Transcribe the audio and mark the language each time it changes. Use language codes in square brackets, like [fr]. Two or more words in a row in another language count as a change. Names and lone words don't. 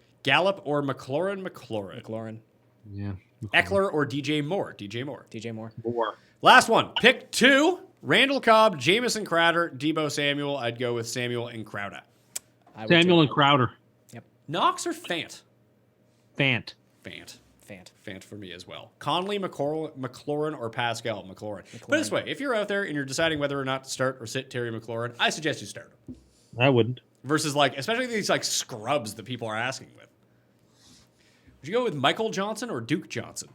[en] Gallup or McLaurin? McLaurin. McLaurin. Yeah. Eckler or DJ Moore? DJ Moore. DJ Moore. Moore. Last one. Pick 2. Randall Cobb, Jameson Crowder, Debo Samuel. I'd go with Samuel and Crowder. Samuel and Crowder. Knox or Fant? Fant. Fant. Fant. Fant for me as well. Conley, McLaurin, or Pascal? McLaurin. But this way, if you're out there and you're deciding whether or not to start or sit Terry McLaurin, I suggest you start him. I wouldn't. Versus, like, especially these, like, scrubs that people are asking with. Would you go with Michael Johnson or Duke Johnson?